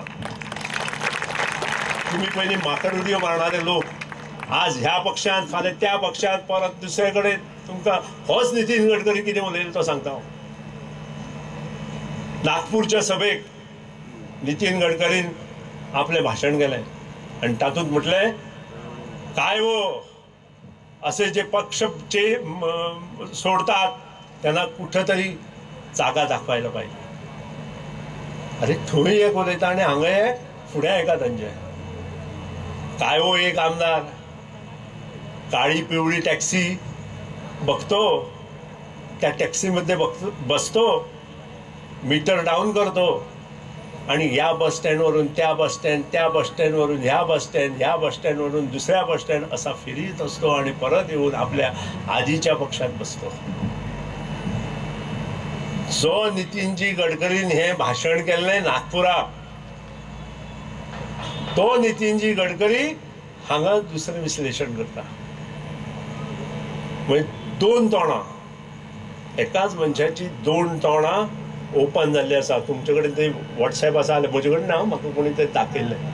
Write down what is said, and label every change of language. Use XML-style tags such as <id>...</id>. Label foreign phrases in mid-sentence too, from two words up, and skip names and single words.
<kok>तुम्ही पयलीं माकड उडयो मारणारे लोक आज ह्या पक्षांत फाल्यां त्या पक्षांत परत दुसरे कडेन तुमकां होच नितीन गडकरी कितें उलयलो तो सांगता हांव. नागपूरच्या सभेक नितीन गडकरीन आपलें भाशण केलें आनी तातूंत म्हटलें</kok> <mr>काय हो असे जे पक्ष सोडतात त्यांना कुठंतरी जागा दाखवायला पाहिजे.</mr> <kok>अरे थंय एक उलयता आनी हांगा एक फुडें आयका तांचे.</kok> <mr>काय हो एक आमदार काळी पिवळी टॅक्सी बघतो त्या टॅक्सीमध्ये बसतो मीटर डाऊन करतो आणि ह्या बस स्टँडवरून त्या बस स्टँड त्या बस स्टँडवरून ह्या बस स्टँड ह्या बस स्टँडवरून दुसऱ्या बस स्टँड असा फिरीत असतो आणि परत येऊन आपल्या आधीच्या पक्षात बसतो.</mr> <kok>जो नितीनजी गडकरीन हे भाषण केल्लें नागपुराक तो नितीनजी गडकरी हांगा दुसरें विश्लेशण करता. म्हणजे 2 तोंडां एकाच मनशाची 2 तोंडां ओपन जाल्ली आसा. तुमचे कडेन ते व्हॉट्सॅप आसा जाल्यार म्हजे कडेन ना म्हाका कोणी ते दाखयल्लें.</kok>